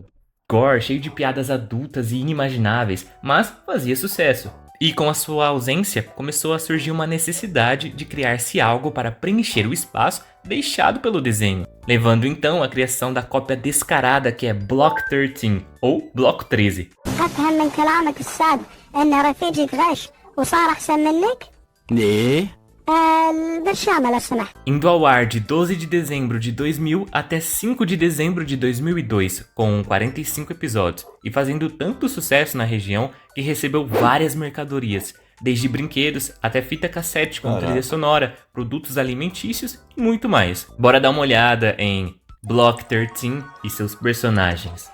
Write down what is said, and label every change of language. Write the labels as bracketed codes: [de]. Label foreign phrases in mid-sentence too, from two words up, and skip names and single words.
[pt] gore, cheio de piadas adultas e inimagináveis, mas fazia sucesso. E com a sua ausência, começou a surgir uma necessidade de criar-se algo para preencher o espaço deixado pelo desenho, levando então à criação da cópia descarada que é Block 13, ou Bloco 13. [ar] أفهم من كلامك السابق أن رفيجك غش وصار أحسن منك؟ ليه؟ البرشامة لو سمحت. [pt] Indo ao ar de 12 de dezembro de 2000 até 5 de dezembro de 2002, com 45 episódios, e fazendo tanto sucesso na região que recebeu várias mercadorias, desde brinquedos até fita cassete com trilha Caraca. sonora, produtos alimentícios e muito mais. Bora dar uma olhada em Block 13 e seus personagens.